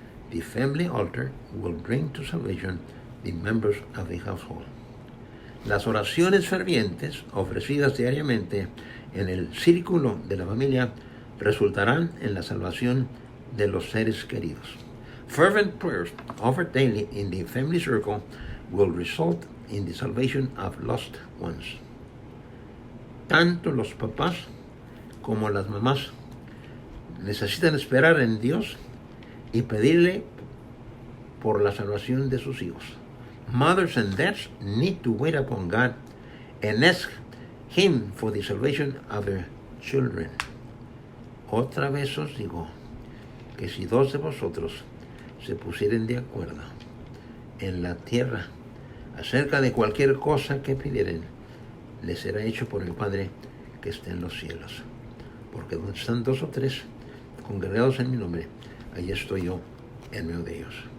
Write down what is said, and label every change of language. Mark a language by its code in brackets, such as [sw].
[en] The family altar will bring to salvation the members of the household. [es] Las oraciones fervientes ofrecidas diariamente en el círculo de la familia resultarán en la salvación de los seres queridos. [en] Fervent prayers offered daily in the family circle will result in the salvation of lost ones. [es] Tanto los papás como las mamás necesitan esperar en Dios y pedirle por la salvación de sus hijos. [en] Mothers and dads need to wait upon God and ask him for the salvation of their children. [es] Otra vez os digo que si dos de vosotros se pusieren de acuerdo en la tierra acerca de cualquier cosa que pidieren, les será hecho por el Padre que está en los cielos. Porque donde están dos o tres congregados en mi nombre, allí estoy yo en medio de ellos.